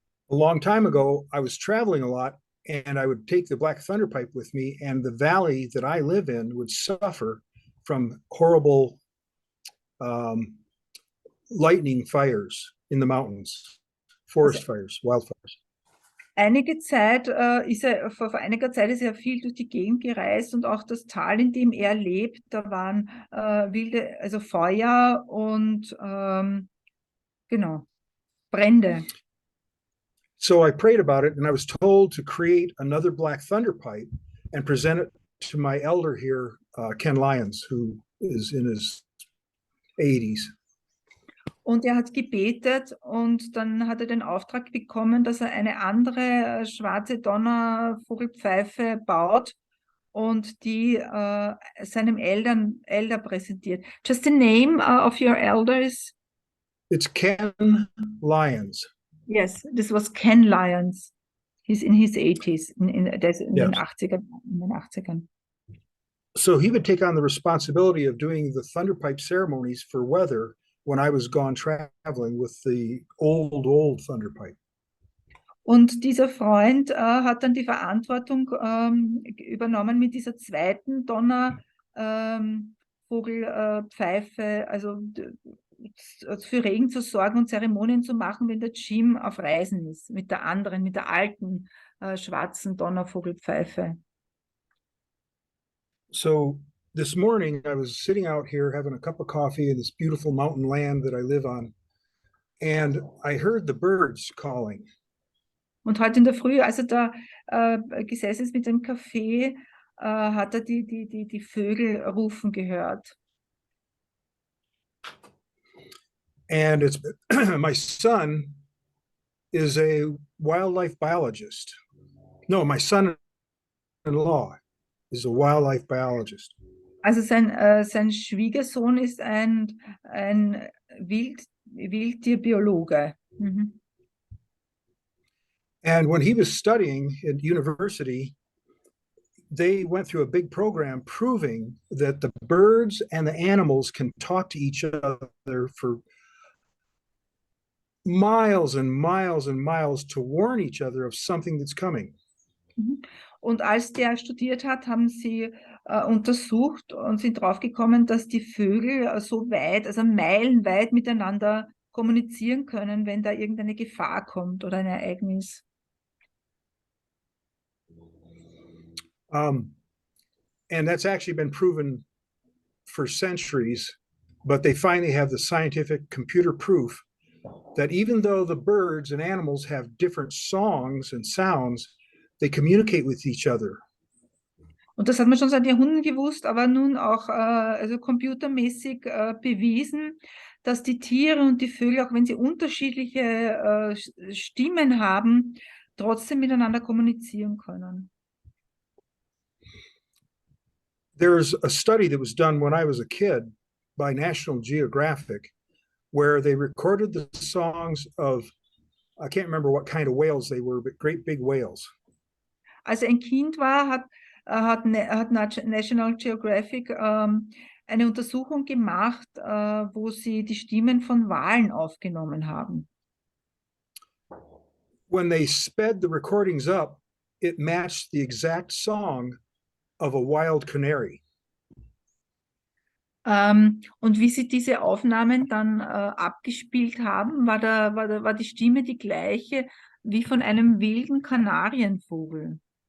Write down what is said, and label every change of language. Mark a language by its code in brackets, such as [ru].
[en] A long time ago, I was traveling a lot and I would take the Black Thunder pipe with me, and the valley that I live in would suffer from horrible lightning fires in the mountains, forest fires, wildfires. [de] Vor einiger Zeit ist er viel durch die Gegend gereist und auch das Tal, in dem er lebt, da waren wilde, also Feuer und genau, Brände. [en] So I prayed about it, and I was told to create another Black Thunder pipe and present it to my elder here, Ken Lyons, who is in his 80s. [de] Und er hat gebetet und dann hat er den Auftrag bekommen, dass er eine andere schwarze Donnervogelpfeife baut und die seinem Elder präsentiert. [en] Just the name of your elder is? It's Ken Lyons. Yes, this was Ken Lyons. He's in his 80s, [de] in den [en] Yes. [de] 80ern. [en] So he would take on the responsibility of doing the thunderpipe ceremonies for weather when I was gone traveling with the old thunderpipe. [de] Und dieser Freund hat dann die Verantwortung übernommen mit dieser zweiten Donnervogelpfeife, also für Regen zu sorgen und Zeremonien zu machen, wenn der Jim auf Reisen ist, mit der alten schwarzen Donnervogelpfeife. [en] So this morning I was sitting out here having a cup of coffee in this beautiful mountain land that I live on, and I heard the birds calling. [de] Und heute in der Früh, als er da gesessen ist mit dem Kaffee, hat er die Vögel rufen gehört. [en] And it's my son is a wildlife biologist. No, my son-in-law is a wildlife biologist. [de] Also sein Schwiegersohn ist ein Wildtierbiologe. Mhm. [en] And when he was studying at university, they went through a big program proving that the birds and the animals can talk to each other for miles and miles and miles to warn each other of something that's coming. [de] Und als der studiert hat, haben sie untersucht und sind draufgekommen, dass die Vögel so weit, also meilenweit miteinander kommunizieren können, wenn da irgendeine Gefahr kommt oder ein Ereignis. [en] And that's actually been proven for centuries, but they finally have the scientific computer proof that even though the birds and animals have different songs and sounds, they communicate with each other. [de] Und das hat man schon seit Jahrhunderten gewusst, aber nun auch also computermäßig bewiesen, dass die Tiere und die Vögel, auch wenn sie unterschiedliche Stimmen haben, trotzdem miteinander kommunizieren können. [en] There's a study that was done when I was a kid by National Geographic, where they recorded the songs of, I can't remember what kind of whales they were, but great big whales. [de] Als er ein Kind war, hat National Geographic eine Untersuchung gemacht, wo sie die Stimmen von Walen aufgenommen haben. [en] When they sped the recordings up, it matched the exact song of a wild canary. [de] Und wie sie diese Aufnahmen dann abgespielt haben, war die Stimme die gleiche wie von einem wilden Kanarienvogel.